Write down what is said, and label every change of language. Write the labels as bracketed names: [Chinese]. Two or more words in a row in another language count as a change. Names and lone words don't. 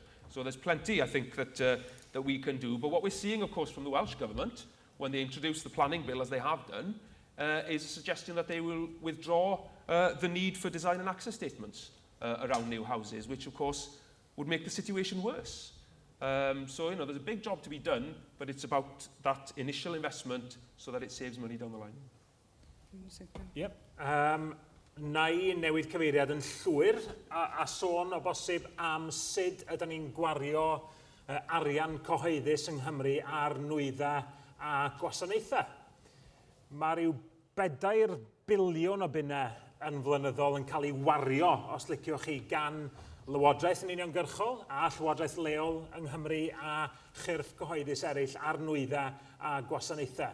[English] So there's plenty, I think, that we can do. But what we're seeing, of course, from the Welsh Government, when they introduce the planning bill, as they have done, is a suggestion that they will withdraw the need for design and access statements around new houses, which, of course, would make the situation worse. So, you know, there's a big job to be done, but it's about that initial investment so that it saves money down the line. Yep. [Welsh] Na I newid cyfeiriad yn llwyr a sôn o bosib am sut ydyn ni'n gwario arian cyhoeddus yng Nghymru ar nwydda a gwasanaethau. Mae rhyw 4 biliwn o bunnau yn flynyddol yn cael ei wario, os liciwch chi, gan Lywodraeth yn uniongyrchol a Llywodraeth leol yng Nghymru a chyrff cyhoeddus eraill ar nwydda a gwasanaethau.